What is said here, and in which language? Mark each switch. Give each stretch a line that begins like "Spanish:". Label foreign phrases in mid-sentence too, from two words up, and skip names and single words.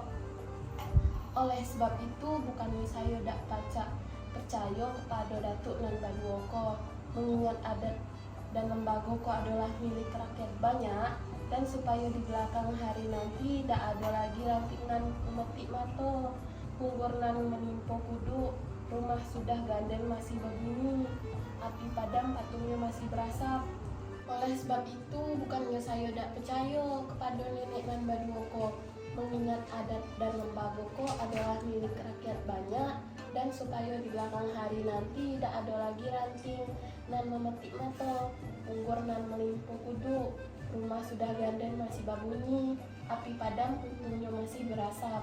Indonesian: Oleh sebab itu bukannya saya dak percaya kepada Datuk nan Baduoko, mengingat adat dan lembaga ko adalah milik rakyat banyak, dan supaya di belakang hari nanti tidak ada lagi ranting nan memetik mato, punggur nan menimpa kudu, rumah sudah gandeng masih berbunyi, api padam patungnya masih berasap. Oleh sebab itu bukannya saya tidak percaya kepada nenek nan Baduoko, mengingat adat dan lembaga ko adalah milik rakyat banyak, dan supaya di belakang hari nanti tidak ada lagi ranting nan memetik mato, punggur nan melimpuh kudu, rumah sudah gandeng masih babunyi, api padam untungnya masih berasap.